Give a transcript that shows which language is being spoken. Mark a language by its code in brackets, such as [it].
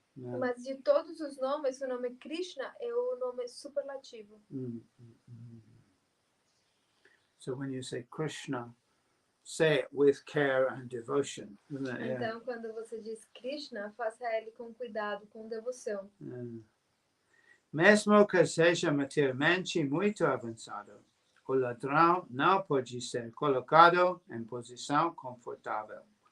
[en] Yeah. [pt] Mas de todos os nomes, o nome Krishna é o nome superlativo. [en] So when you say Krishna, say it with care and devotion, isn't it? Yeah. [pt] Então, quando você diz Krishna, faça ele com cuidado, com devoção. Mesmo que seja materialmente muito avançado, o ladrão não pode ser colocado em posição confortável.